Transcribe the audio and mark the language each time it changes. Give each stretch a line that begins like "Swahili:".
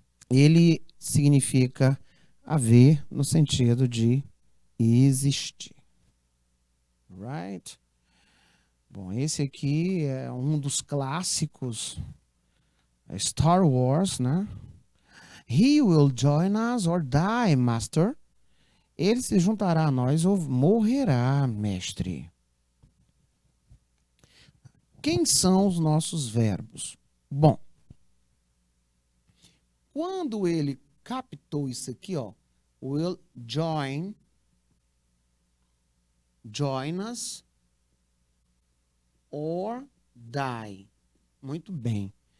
Portuguese: Ele significa haver no sentido de existir.
English: Right?
Portuguese: Bom, esse aqui é um dos clássicos, Star Wars, né?
English: He will join us or die, master.
Portuguese: Ele se juntará a nós ou morrerá, mestre. Quem são os nossos verbos? Bom, quando ele captou isso aqui, ó,
English: will join us or die.
Portuguese: Muito bem.